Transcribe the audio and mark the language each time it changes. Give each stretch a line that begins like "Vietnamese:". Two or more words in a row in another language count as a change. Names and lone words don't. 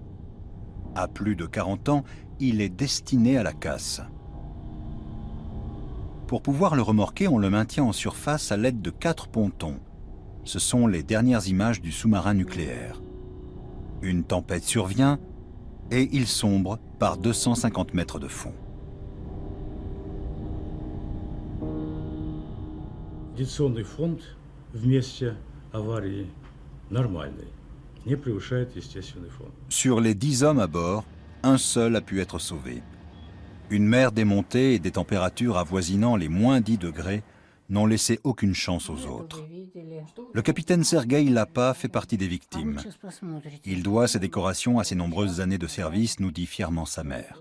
French: À plus de 40 ans, il est destiné à la casse. Pour pouvoir le remorquer, on le maintient en surface à l'aide de 4 pontons. Ce sont les dernières images du sous-marin nucléaire. Une tempête survient et il sombre par 250 mètres de fond.
Russian: Радиационный фонд в месте аварии нормальный, не превышает естественный фонд.
French: Sur les 10 hommes à bord, un seul a pu être sauvé. Une mer démontée et des températures avoisinant les moins 10 degrés n'ont laissé aucune chance aux autres. Le capitaine Sergueï Lapa fait partie des victimes. Il doit ses décorations à ses nombreuses années de service, nous dit fièrement sa mère.